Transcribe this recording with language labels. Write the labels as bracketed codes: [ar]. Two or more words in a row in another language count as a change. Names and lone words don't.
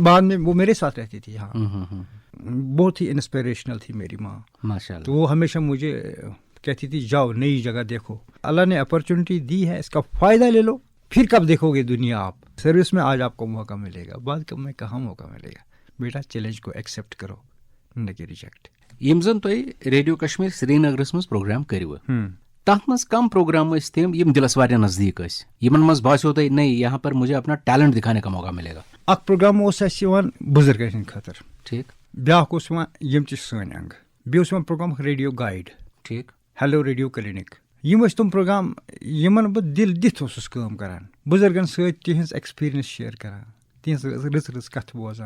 [ur] بعد میں وہ میرے ساتھ رہتی تھی. ہاں بہت ہی انسپریشنل تھی میری ماں ماشاء اللہ. تو وہ ہمیشہ مجھے کہتی تھی جاؤ نئی جگہ دیکھو، اللہ نے اپرچونٹی دی ہے، اس کا فائدہ لے لو، پھر کب دیکھو گے دنیا. آپ سروس میں آج آپ کو موقع ملے گا، بعد کب میں کہاں موقع ملے گا. بیٹا چیلنج کو ایکسیپٹ کرو، نہ کہ ریجیکٹ. [ks] یم زن تُہۍ ریڈیو کشمیر سری نگرس مز پروگرام کٔرِو، تَتھ منٛز کم پروگرام ٲسۍ تِم یم دلس واریاہ نزدیٖک ٲسۍ، یمن منٛز باسیو تۄہہِ [ur] نہیں یہاں پر مجھے اپنا ٹیلنٹ دکھانے کا موقع ملے گا؟ [ks] اکھ پروگرام اوس اَسہِ یِوان بُزرگن ہٕنٛدِ خٲطرٕ، [ur] ٹھیک. [ks] بیٛاکھ اوس یِوان یِم چھِ سٲنۍ انٛگ. بیٚیہِ اوس یِوان پروگرام ریڈیو گایڈ، [ur] ٹھیک. [ks] ہیلو ریڈیو کلینک. یِم ٲسۍ تِم پروگرام یِمن بہٕ دِل دِتھ اوسُس کٲم کران، بُزرگن سۭتۍ تِہنٛز [en] experience share [ks] کران، تِہنٛز رٕژ رٕژ کتھٕ بوزان.